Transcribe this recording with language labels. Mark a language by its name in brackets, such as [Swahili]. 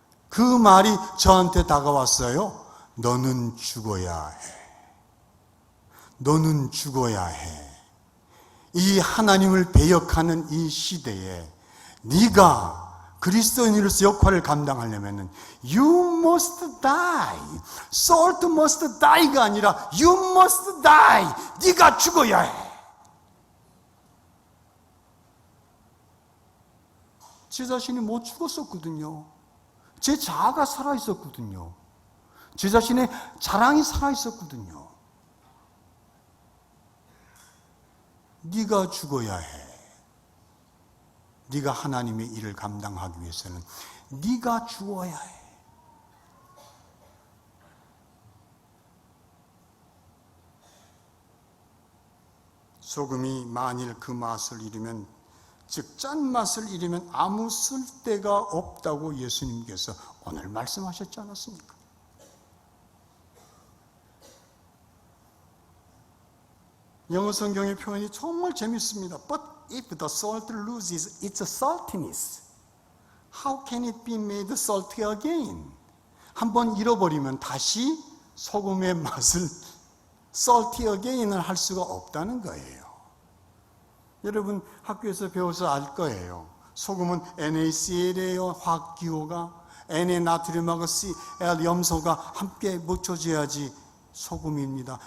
[Korean] 그 말이 저한테 다가왔어요. 너는 죽어야 해. 너는 죽어야 해. 이 하나님을 배역하는 이 시대에 네가 그리스도인으로서 역할을 감당하려면 [English] You must die. Salt must die가 [Korean] 아니라 [English] You must die. [Korean] 네가 죽어야 해. 제 자신이 못 죽었었거든요. 제 자아가 살아있었거든요. 제 자신의 자랑이 살아있었거든요. 네가 죽어야 해. 네가 하나님의 일을 감당하기 위해서는 네가 죽어야 해. 소금이 만일 그 맛을 잃으면, 즉 짠맛을 잃으면 아무 쓸데가 없다고 예수님께서 오늘 말씀하셨지 않았습니까? 영어 성경의 표현이 정말 재밌습니다. [English] But if the salt loses its saltiness, how can it be made salty again? [Korean] 한번 잃어버리면 다시 소금의 맛을 [English] salty again [Korean] 을 할 수가 없다는 거예요. 여러분 학교에서 배워서 알 거예요. 소금은 NaCl이에요. 화학기호가 Na 나트륨하고 Cl 염소가 함께 묻혀져야지 소금입니다.